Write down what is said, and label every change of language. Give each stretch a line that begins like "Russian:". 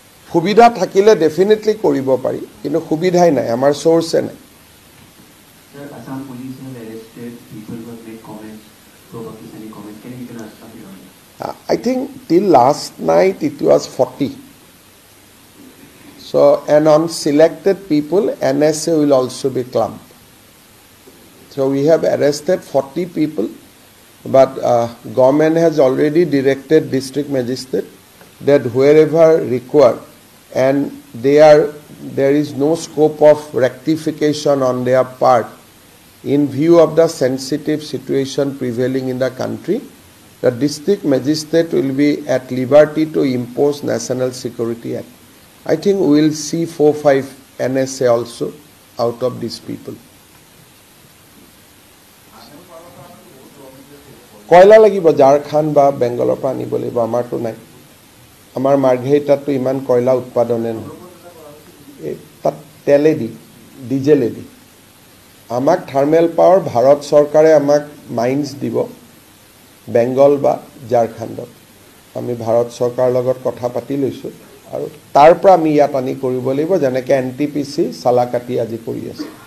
Assamese: সুবিধা থাকিলে ডেফিনেটলি কৰিব পাৰি কিন্তু সুবিধাই নাই আমাৰ সোর্সে নাই
English: Sir, Assam police have arrested people who have made comments, pro-Pakistani comments. Can you tell us something on that? I think till last night it was 40. So, and on selected people, NSA will also be clumped. So, we have arrested 40 people. But government has already directed district magistrate that wherever required and there is no scope of rectification on their part in view of the sensitive situation prevailing in the country, the district magistrate will be at liberty to impose National Security Act. I think we will see 4-5 NSA also out of these people.
Assamese: কয়লা লাগিব ঝাৰখণ্ড বা বেংগলৰ পৰা আনিব লাগিব আমাৰটো নাই আমাৰ মাৰ্ঘেৰিটাতো ইমান কয়লা উৎপাদনে নহয় তাত তেলেদি ডিজেলেদি আমাক থাৰ্মেল পাৱাৰ ভাৰত চৰকাৰে আমাক মাইন্স দিব বেংগল বা ঝাৰখণ্ডত আমি ভাৰত চৰকাৰৰ লগত কথা পাতি লৈছো আৰু তাৰ পৰা আমি ইয়াত আনি কৰিব লাগিব যেনেকৈ এনটিপিসি সালাকাটি আজি কৰি আছে